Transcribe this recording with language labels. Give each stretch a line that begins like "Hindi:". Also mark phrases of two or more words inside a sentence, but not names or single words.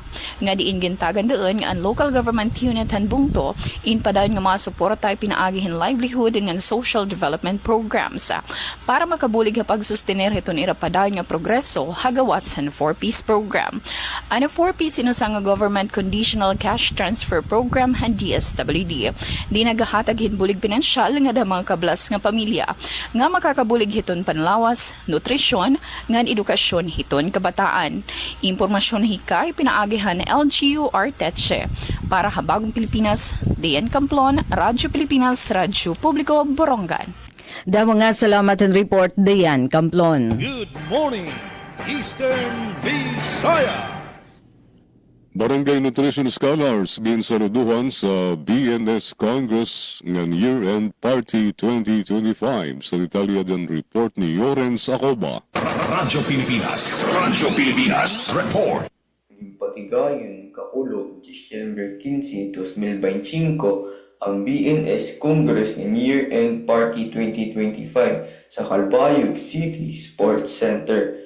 Waray: Nga diin gintagan doon nga ang local government unit han bungto in padayon nga mga suporta ay pinaagihin livelihood ng
English: social development programs.
Waray: Para makabulig ha pagsustenir ito nira padayon nga progreso hagawas han 4Ps program. Ano 4Ps sinusang nga
English: government conditional cash transfer program
Waray: han DSWD. Di nagahatag hinbulig pinansyal nga da mga kablas nga pamilya nga makakabulig hiton panlawas, nutrisyon, ngan edukasyon hiton kabataan. Impormasyon hikay pinaagihan LGU Arteche. Para Habagong Pilipinas, Dayan Camplon, Radyo Pilipinas, Radyo Publiko, Borongan. Damo nga salamat ang report, Dayan Camplon.
English: Good morning, Eastern Visayas.
Waray: Barangay Nutrition Scholars ginsaluduhan sa BNS Congress ng Year-End Party 2025.
Filipino: Sa detalye ng report ni Yorens Acoba. Radyo Pilipinas, report.
Waray: Patigayon kaulog December 15, 2025 ang BNS Congress ng Year-End Party 2025 sa Calbayog City Sports Center.